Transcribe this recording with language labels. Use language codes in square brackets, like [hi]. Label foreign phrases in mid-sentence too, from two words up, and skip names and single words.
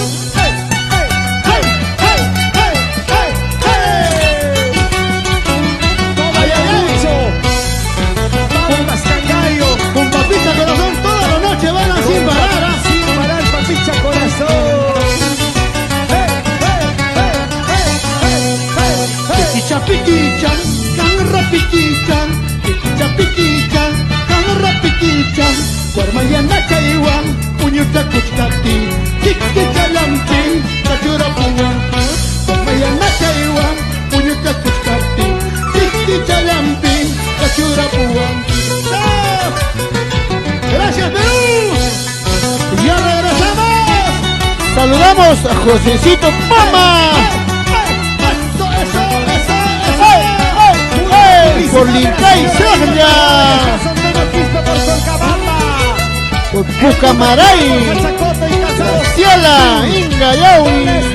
[es] Con Papicha Corazón toda la noche van a sin parar. Sin parar, Papicha Corazón. [qu] piquicha, piquicha, piquicha, canora piquicha, guarmayana chaiwan, puñuta kuchkati, chiquicha lampi, cachura puwanti, guarmayana chaiwan, puñuta kuchkati, chiquicha lampi, cachura puwanti. [es] ¡Gracias, Perú! ¡Y ya regresamos! Saludamos a Josecito Poma. Por Lincay Serna, por Pucamaray, Ciela, Inga, Yaui.